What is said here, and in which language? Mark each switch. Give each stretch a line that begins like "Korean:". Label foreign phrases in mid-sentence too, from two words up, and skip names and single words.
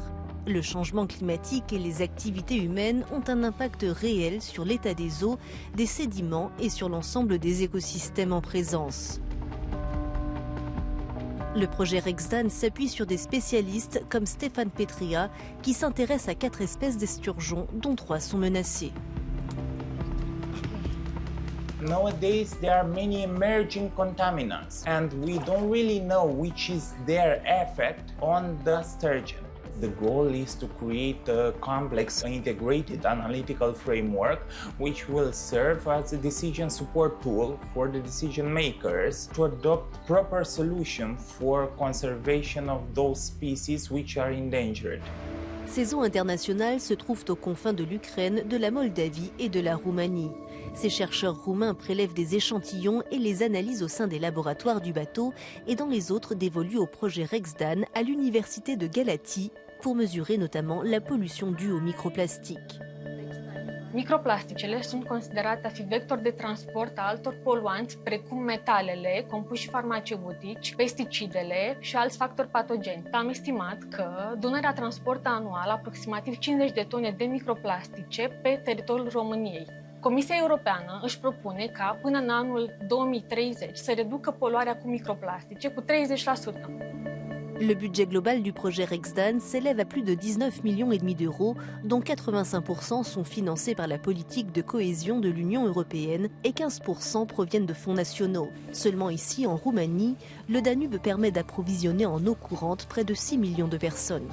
French: Le changement climatique et les activités humaines ont un impact réel sur l'état des eaux, des sédiments et sur l'ensemble des écosystèmes en présence. Le projet REXDAN s'appuie sur des spécialistes comme Stéphane Petria qui s'intéresse à 4 espèces d'esturgeons dont 3 sont menacées.
English: Nowadays, there are many emerging contaminants, and we don't really know which is their effect on the sturgeon. The goal is to create a complex, integrated analytical framework which will serve as a decision support tool for the decision makers to adopt proper solutions for conservation of those species which are endangered.
French: Ces eaux internationales se trouvent aux confins de l'Ukraine, de la Moldavie et de la Roumanie. Ces chercheurs roumains prélèvent des échantillons et les analysent au sein des laboratoires du bateau et dans les autres dévolus au projet REXDAN à l'université de Galați pour mesurer notamment la pollution due aux microplastiques.
Romanian: Microplasticele sunt considerate a fi vector de transport a altor poluanți precum metalele, compuși farmaceutici, pesticidele și alți factori patogeni. Am estimat că Dunărea transportă anual aproximativ 50 de tone de microplastice pe teritoriul României. Comisia Europeană își propune ca până în anul 2030 să reducă poluarea cu microplastice cu 30%.
French: Le budget global du projet REXDAN s'élève à plus de 19,5 millions d'euros, dont 85% sont financés par la politique de cohésion de l'Union européenne et 15% proviennent de fonds nationaux. Seulement ici, en Roumanie, le Danube permet d'approvisionner en eau courante près de 6 millions de personnes.